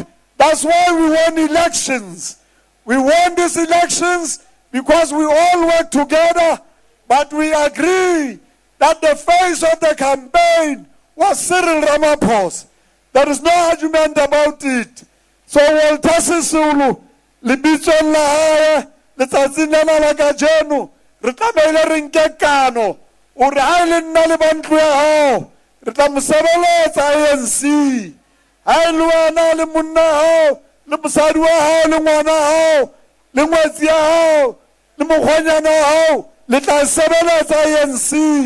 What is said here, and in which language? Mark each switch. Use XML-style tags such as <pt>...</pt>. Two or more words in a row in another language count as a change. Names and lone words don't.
<en>That's why we won elections. We won these elections because we all work together, but we agree that the face of the campaign was Cyril Ramaphosa. There is no argument about it.</en> <st>So Walter Sisulu, libitson la hae, letsatsing lena la kajeno, re tlamehile re nke kano, o re ha le nna le bantlo ya hao, re tla mo sebeletsa ANC. Ha le wena le monna hao, le mosadi wa hao, le ngwana hao, le ngwetsi ya hao, le mokgwanyana hao, le tla sebeletsa ANC.</st>